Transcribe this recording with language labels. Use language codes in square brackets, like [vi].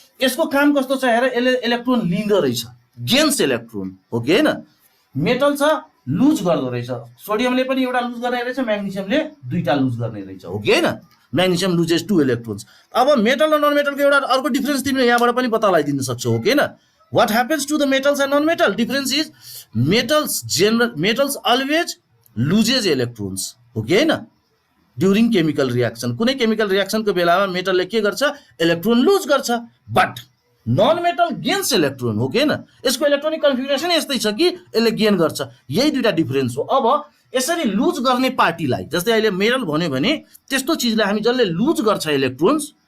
[ne] यसको काम कस्तो छ हेर, यसले इलेक्ट्रोन लिँदो रहेछ, गेन्स इलेक्ट्रोन, हो कि हैन? मेटल छ, लुज गर्दो रहेछ। सोडियमले पनि एउटा लुज गर्ने रहेछ, म्याग्नेसियमले 2टा लुज गर्ने रहेछ, हो कि हैन? Magnesium loses 2 electrons. अब मेटल र नन मेटलको एउटा अर्को डिफरेन्स तिमीले यहाँबाट पनि पत्ता लगाइदिन सक्छौ, हो कि हैन? [en] What happens to the metals and non-metal? Difference is metals always [ne] लुजेज electrons हो कि हैन ड्युरिङ केमिकल रियाक्सन कुनै केमिकल रियाक्सनको बेलामा मेटलले के गर्छ इलेक्ट्रोन लुज गर्छ but non metal gains electron हो कि हैन यसको इलेक्ट्रोनिक कन्फिगरेसन यस्तै छ कि यसले गेन गर्छ यही दुईटा डिफरेन्स हो अब यसरी लुज गर्ने पार्टीलाई जस्तै अहिले मेटल भन्यो भने त्यस्तो चिजलाई हामी जसले लुज गर्छ इलेक्ट्रोन्स